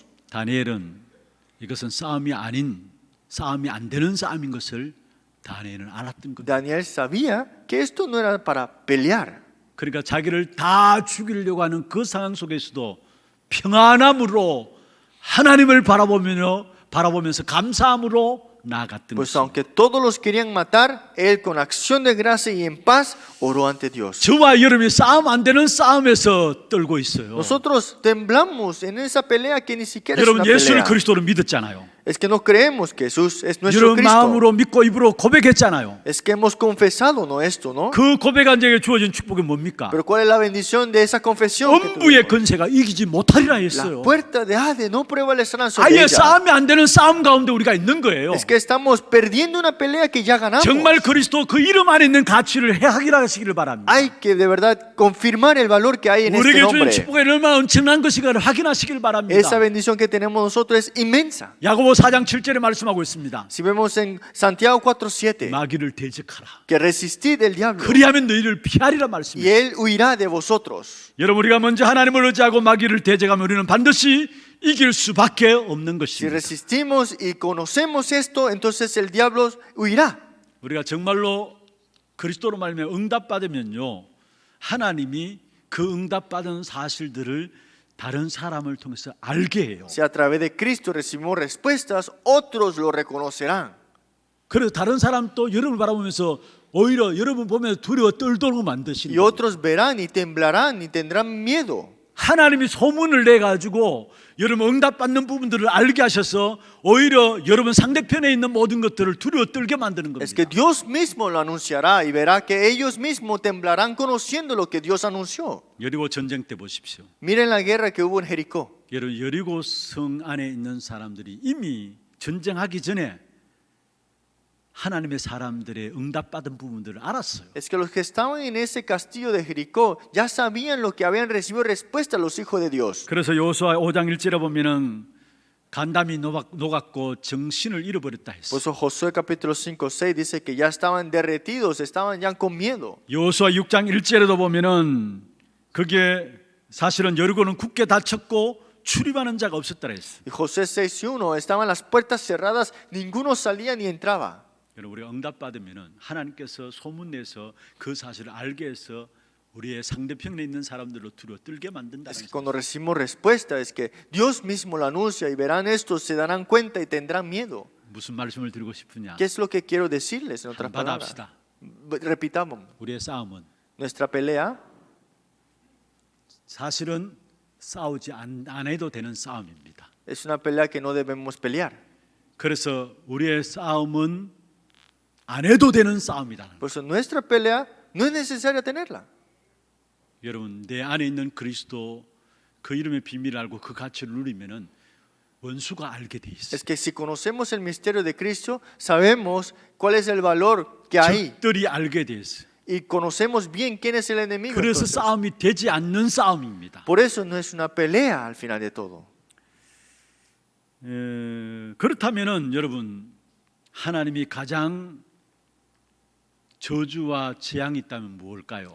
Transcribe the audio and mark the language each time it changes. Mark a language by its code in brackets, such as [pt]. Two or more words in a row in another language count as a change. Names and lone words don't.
[ko] 다니엘은 이것은 싸움이 안 되는 싸움인 것을 다니엘은 알았던 겁니다. [es] Daniel sabía que esto no era para pelear. [ko] 그러니까 자기를 다 죽이려고 하는 그 상황 속에서도 평안함으로 하나님을 바라보면서 감사함으로 나아갔던 [es] Pues [ko] 것입니다. [es] aunque todos los querían matar, él con acción de gracia y en paz oró ante Dios. [ko] 저와 여러분이 싸움 안 되는 싸움에서 떨고 있어요. [es] Nosotros temblamos en esa pelea que ni siquiera es una [ko] 여러분 예수를 [es] pelea. [ko] 그리스도로 믿었잖아요. [es] Es que no creemos que Jesús es nuestro [ko] 여러분 [es] Cristo. [ko] 마음으로 믿고 입으로 고백했잖아요. [es] Es que hemos confesado, ¿no? Esto, ¿no? [ko] 그 고백한 자에게 주어진 축복이 뭡니까? [es] Pero ¿cuál es la bendición de esa confesión? que [ko] 음부의 [es] tuvimos? [ko] 권세가 이기지 못하리라 [es] La [ko] 했어요. [es] puerta de Hades no prevalecerán sobre [ko] 아예 [es] ella. [ko] 싸움이 안 되는 싸움 가운데 우리가 있는 거예요. [es] Es que estamos perdiendo una pelea que ya ganamos. [ko] 정말 그리스도 그 이름 안에 있는 가치를 하시기를 바랍니다. [es] Hay que de verdad confirmar el valor que hay en este [ko] 우리에게 주는 [es] nombre. [ko] 축복이 얼마나 엄청난 것인가를 확인하시길 바랍니다. [es] Esa bendición que tenemos nosotros es inmensa. [ko] 야고보 4장 7절에 말씀하고 있습니다. [es] Si vemos en Santiago 4:7, [ko] 마귀를 대적하라. [es] que resistid el diablo [ko] 그리하면 너희를 피하리라 [es] y [ko] 말씀입니다. [es] él huirá de vosotros. [ko] 여러분 우리가 먼저 하나님을 의지하고 마귀를 대적하면 우리는 반드시 이길 수밖에 없는 [es] Si [ko] 것입니다. [es] resistimos y conocemos esto, entonces el diablo huirá. [ko] 우리가 정말로 그리스도로 말미암아 응답받으면요, 하나님이 그 응답받은 사실들을 다른 사람을 통해서 알게 해요. [es] Si a través de Cristo recibimos respuestas, otros lo reconocerán. [ko] 그래서 다른 사람 또 여러분을 바라보면서 오히려 여러분 보면 두려워 떨도록 만드시는 [es] Y [ko] 거예요. [es] otros verán y temblarán y tendrán miedo. [ko] 하나님이 소문을 내가지고 여러분 응답받는 부분들을 알게 하셔서 오히려 여러분 상대편에 있는 모든 것들을 두려워 떨게 만드는 [es] Es [ko] 겁니다. [es] que Dios mismo lo anunciará y verá que ellos mismos temblarán conociendo lo que Dios anunció. [ko] 여리고 전쟁 때 보십시오. [es] Miren la guerra que hubo en Jericó. [ko] 여러분 여리고 성 안에 있는 사람들이 이미 전쟁하기 전에 하나님의 사람들의 응답받은 부분들을 알았어요. [es] Es que los que estaban en ese castillo de Jericó ya sabían lo que habían recibido respuesta a los hijos de Dios. [ko] 그래서 여호수아 5장 1절에 보면은 간담이 녹았고 정신을 잃어버렸다 [es] Por [ko] 했어요. [es] eso Josué capítulo 5, 6 dice que ya estaban derretidos, estaban ya con miedo. [ko] 여호수아 6장 1절에도 보면은 그게 사실은 여리고는 굳게 닫혔고 출입하는 자가 없었다라 했어요. [es] Y José 6:1, estaban las puertas cerradas, ninguno salía ni entraba. [ko] 여러분 우리가 응답받으면은 하나님께서 소문내서 그 사실을 알게 해서 우리의 상대편에 있는 사람들로 두려워 떨게 만든다는 [es] Es que [ko] 거예요. [es] cuando recibimos respuesta, es que Dios mismo lo anuncia y verán esto, se darán cuenta y tendrán miedo. [ko] 무슨 말씀을 드리고 싶으냐? [es] ¿Qué es lo que quiero decirles en otras palabras? [ko] 받아합시다. [es] Repitamos, [ko] 우리의 싸움은 [es] nuestra pelea [ko] 사실은 싸우지 안 해도 되는 싸움입니다. [es] es una pelea que no debemos pelear. [ko] 그래서 우리의 싸움은 안 해도 되는 싸움이다. [es] Por eso nuestra pelea no es necesaria tenerla. [ko] 여러분 내 안에 있는 그리스도 그 이름의 비밀을 알고 그 가치를 누리면은 원수가 알게 돼 있어요. [es] Es que si conocemos el misterio de Cristo, sabemos cuál es el valor que hay [ko] 적들이 알게 돼 있어요. [es] y conocemos bien quién es el enemigo. [ko] 그래서 [es] entonces. [ko] 싸움이 되지 않는 싸움입니다. [es] Por eso no es una pelea al final de todo. [ko] 그렇다면은 여러분 하나님이 가장 저주와 재앙이 있다면 무엇일까요?